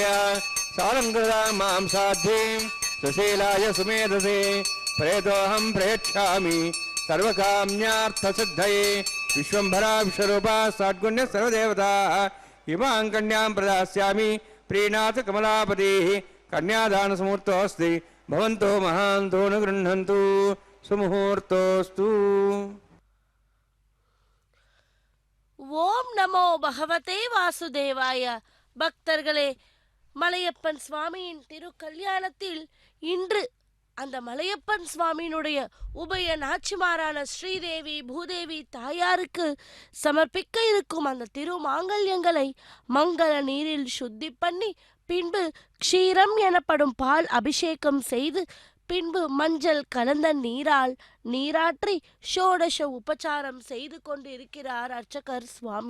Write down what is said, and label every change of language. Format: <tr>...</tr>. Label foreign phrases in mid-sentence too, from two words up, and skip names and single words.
<sa>सालङ्कृतां मां साध्वीं सुशीलाय सुमेधसे प्रेतोऽहं प्रेक्षामि सर्वकाम्यार्थसिद्धये विश्वंभरा विश्वरूपा सात्गुण्य सर्वदेवता इमां कन्यां प्रदास्यामि प्रीणाथ कमलापतिः कन्यादान समूर्तोऽस्ति भवन्तो महान्तो न गृह्णन्तु सुमुहूर्तोऽस्तु ओम् नमो भगवते वासुदेवाय.</sa> <ta>பக்தர்களே, மலையப்பன் சுவாமியின் திருக்கல்யாணத்தில் இன்று அந்த மலையப்பன் சுவாமியினுடைய உபய நாச்சிமாரான ஸ்ரீதேவி பூதேவி தாயாருக்கு சமர்ப்பிக்க இருக்கும் அந்த திருமாங்கல்யங்களை மங்கள நீரில் சுத்தி பண்ணி பின்பு க்ஷீரம் எனப்படும் பால் அபிஷேகம் செய்து பின்பு மஞ்சள் கலந்த நீரால் நீராற்றி ஷோடச உபச்சாரம் செய்து கொண்டிருக்கிறார் அர்ச்சகர் சுவாமி.</ta>